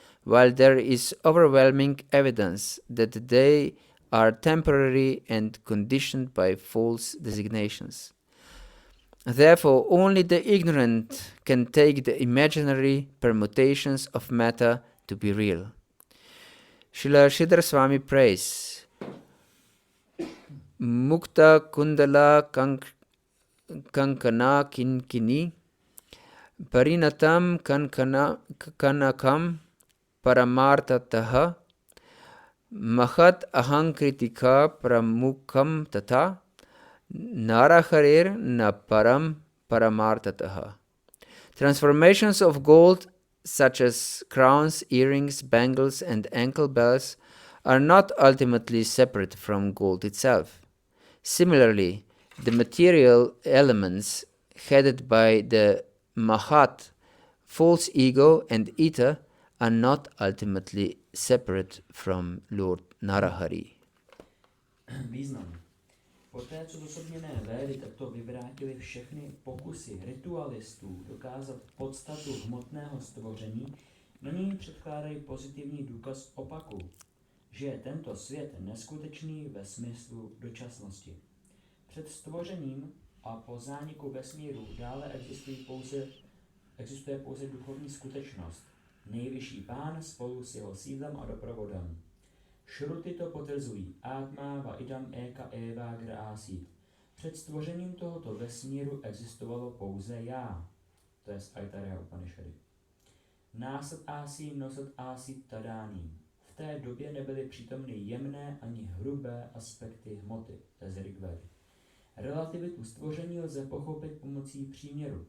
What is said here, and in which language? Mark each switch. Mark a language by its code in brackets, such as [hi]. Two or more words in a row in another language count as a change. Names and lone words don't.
[en] while there is overwhelming evidence that they are temporary and conditioned by false designations. Therefore, only the ignorant can take the imaginary permutations of matter to be real. Srila Sridhar Swami prays, [sa] मुक्त कुण्डल कङ्कण किङ्किणी परिणतं कनकं परमार्थतः महत् अहङ्कृतिक प्रमुखं तथा नरहरिर् न परं परमार्थतः. [en] Transformations of gold, such as crowns, earrings, bangles, and ankle bells, are not ultimately separate from gold itself. Similarly, the material elements headed by the Mahat, false ego, and Ita are not ultimately separate from Lord Narahari. [cs] Význam. Poté, co zosobněné Védy takto vyvrátily všechny pokusy ritualistů dokázat podstatu hmotného stvoření, na ní předkládají pozitivní důkaz opaku, že je tento svět neskutečný ve smyslu dočasnosti. Před stvořením a po zániku vesmíru dále existuje pouze duchovní skutečnost, nejvyšší pán spolu s jeho sídlem a doprovodem. Šruty to potvrzují. [sa] आत्मा वा इदम् एक एव ग्र आसीत्. [cs] Před stvořením tohoto vesmíru existovalo pouze já. To je z Aitareya Upanishady. [sa] नासद् आसी नोसद् आसी तदानी. [cs] V té době nebyly přítomny jemné ani hrubé aspekty hmoty. To je z Rigvedy. Relativitu stvoření lze pochopit pomocí příměru.